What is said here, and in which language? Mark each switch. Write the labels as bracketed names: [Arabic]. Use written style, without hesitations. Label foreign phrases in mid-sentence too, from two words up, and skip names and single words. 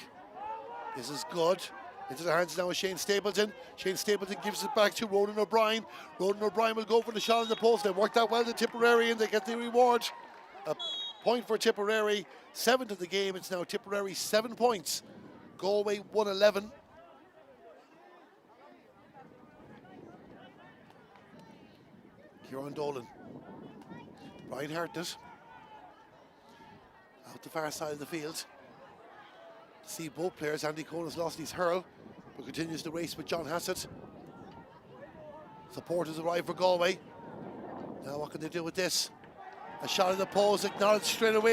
[English] This is good. Into the hands now of Shane Stapleton. Shane Stapleton gives it back to Ronan O'Brien. Ronan O'Brien will go for the shot on the post. They worked out well to Tipperary and they get the reward. A point for Tipperary. 7th of the game. It's now Tipperary 7 points. Galway 111. Kieran Dolan. Brian Hartnett. Out the far side of the field. See both players. Andy Cohn has lost his hurl, but continues the race with John Hassett. Supporters arrive for Galway. Now what can they do with this? A shot in the post, acknowledged straight away.